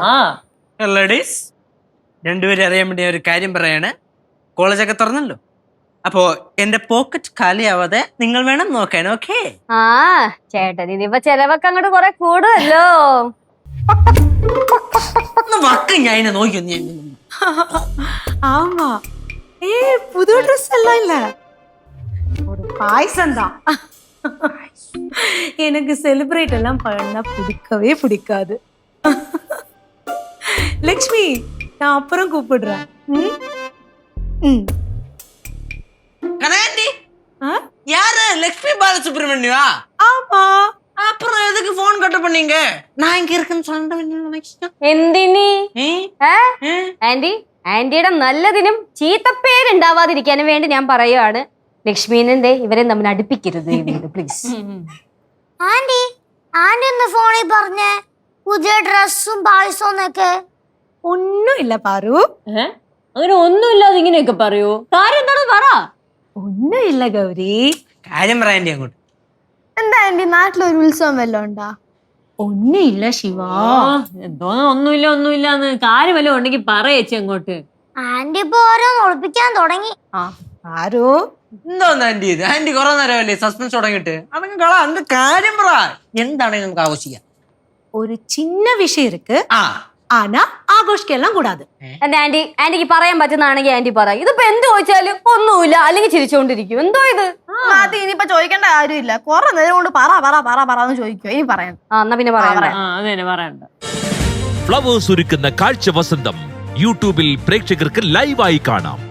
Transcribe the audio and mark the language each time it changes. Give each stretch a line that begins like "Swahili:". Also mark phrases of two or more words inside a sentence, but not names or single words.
Malayalam: ആ ലേഡീസ്, രണ്ടുപേരും അറിയാൻ വേണ്ടി ഒരു കാര്യം പറയാണ്. കോളേജൊക്കെ തുറന്നല്ലോ, അപ്പോ എന്റെ പോക്കറ്റ് കാലിയാവാതെ നിങ്ങൾ വേണം നോക്കാൻ. ഓക്കേ? ആ ചേട്ടൻ ഇനിയിപ്പൊ ചെലവൊക്കെ അങ്ങോട്ട് കൊറേ കൂടുമല്ലോ. ഞാൻ നോക്കി.
Tamil: ஆமா, புது ட்ரெஸ் எல்லாம் இல்ல, ஒரு பாயசம் தான். எனக்கு செலிப்ரேட் எல்லாம் பண்ணா பிடிக்கவே பிடிக்காது. லக்ஷ்மி, நான் அப்புறம் கூப்பிடுறேன்.
Malayalam: കനകാന്റി, ஆ
Tamil: லட்சுமி பாலசுப்ரமணியா? ஆமா. அப்புறம் எதுக்கு போன் கட் பண்ணீங்க? நான் இங்க இருக்கேன்னு சொன்னேன்.
Malayalam: എന്തിനി ഏ? ആന്റി ആന്റിയുടെ നല്ലതിനും ചീത്തപ്പേരുണ്ടാവാതിരിക്കാനും വേണ്ടി ഞാൻ പറയുവാണ് ലക്ഷ്മീനെ ഇവരെ തമ്മിൽ അടുപ്പിക്കരുത് പ്ലീസ്. ആന്റി ആന്റി ഒന്ന് ഫോണിൽ പറഞ്ഞേ പുതിയ ഡ്രസ്സും പായസവും ഒക്കെ.
Tamil: ஒண்ணும் இல்ல பாரு.
Malayalam: അങ്ങനെ ഒന്നുമില്ലാതെ ഇങ്ങനെയൊക്കെ പറയൂ. കാര്യം എന്താണെന്ന് പറ.
Tamil: ஒண்ணும் இல்ல கௌரி.
Malayalam: കാര്യം പറയാൻ്റെ അങ്ങോട്ട്. എന്താ ആന്റി നാട്ടിലൊരു ഉത്സവം വല്ലതും ഉണ്ടാ?
Tamil: ஒண்ணும் இல்ல சிவா.
Malayalam: എന്തോ ഒന്നുമില്ലാന്ന് കാര്യം വല്ലതും ഉണ്ടെങ്കിൽ പറയേച്ചി അങ്ങോട്ട്. ആന്റി ഇപ്പൊ ഓരോന്ന് ഒളിപ്പിക്കാൻ തുടങ്ങി.
Tamil: பாரு.
Malayalam: എന്തോന്ന് ആന്റി ഇത്? ആന്റി കുറെ നേരമല്ലേ സസ്പെൻസ് തുടങ്ങിയിട്ട്? അതങ്ങ് കള, എന്ത് കാര്യം പറ. എന്താണെങ്കിൽ നമുക്ക് ആഘോഷിക്കാം.
Tamil: ஒரு சின்ன விஷயம் இருக்கு. ആ ஆனா ஆகோஷ்கெல்லாம் கூடாது.
Malayalam: എന്റെ ആന്റിക്ക് പറയാൻ പറ്റുന്നതാണെങ്കിൽ ആന്റി പറ. ഇതിപ്പോ എന്ത് ചോദിച്ചാലും ഒന്നുമില്ല അല്ലെങ്കിൽ ചിരിച്ചോണ്ടിരിക്കും. എന്തോ ഇത്? അത് ഇനിയിപ്പോ ചോദിക്കേണ്ട കാര്യമില്ല. കുറെ നേരം കൊണ്ട് പറന്ന് ചോദിക്കോ. ഇനി പറയാം. എന്നാ പിന്നെ പറയാം. അതെ പറയണ്ട. ഫ്ലവേഴ്സ് ഒരുക്കുന്ന കാഴ്ച വസന്തം യൂട്യൂബിൽ പ്രേക്ഷകർക്ക് ലൈവായി കാണാം.